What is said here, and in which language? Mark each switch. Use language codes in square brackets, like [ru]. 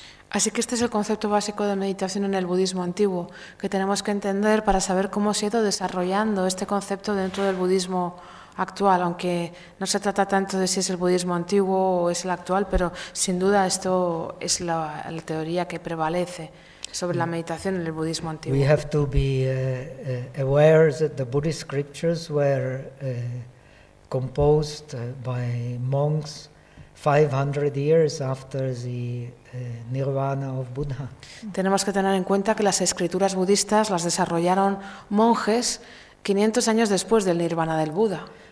[es] Así que este es el concepto básico de meditación en el budismo antiguo, que tenemos que entender para saber cómo se ha ido desarrollando este concepto dentro del budismo actual, aunque no se trata tanto de si es el budismo antiguo o es el actual, pero sin duda esto es la teoría que prevalece sobre la meditación en el budismo antiguo. [en] We have to be aware that the Buddhist scriptures were composed by monks 500 years after the Nirvana of Buddha. [es] Tenemos que tener en cuenta que las escrituras budistas las desarrollaron monjes 500 años después del Nirvana del Buda.